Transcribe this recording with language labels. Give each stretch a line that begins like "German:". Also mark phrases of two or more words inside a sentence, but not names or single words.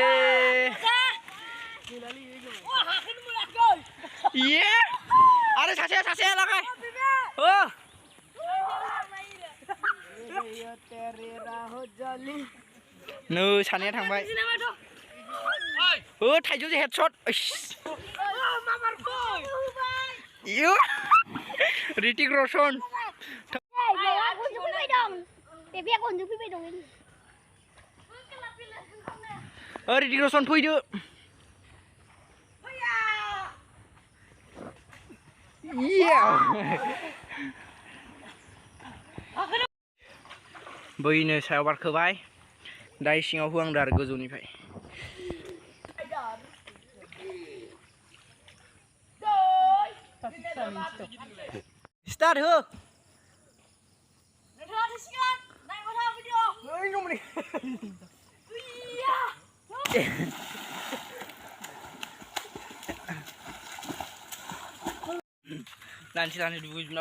Bodo: ये अरे सासे लगाय ओ नो सानैया थांबाय ओ थाइजौजों हेडशट यो ऋतिक रोशन ऋतिक रोशन फैदो बैनो सायाव बारखोबाय दाय सिङाव होआंदो आरो गोजौनिफ्राय स्टार्ट हो लानसि दुगैजोबना